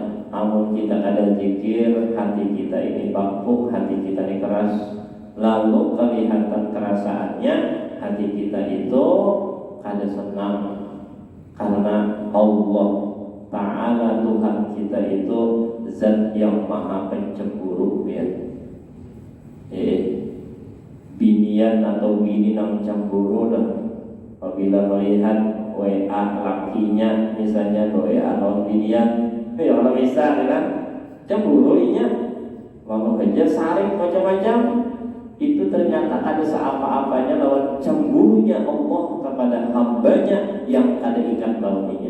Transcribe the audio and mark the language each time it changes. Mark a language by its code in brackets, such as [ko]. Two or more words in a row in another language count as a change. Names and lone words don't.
[bjn] Amun kita ada zikir, hati kita ini beku, hati kita ini keras. Lalu kelihatan kerasaannya, hati kita itu kada senang. [id] Karena Allah Ta'ala Tuhan kita itu zat yang maha pencemburu ya. [bjn] Binian atau bini nang cemburu dah. Apabila melihat WA lakinya misalnya WA non binian, ya orang bisa kan cemburu inya. Lalu aja saring macam-macam. Itu ternyata ada seapa-apanya lawan cemburunya Allah kepada hambanya yang ada ingat lawannya.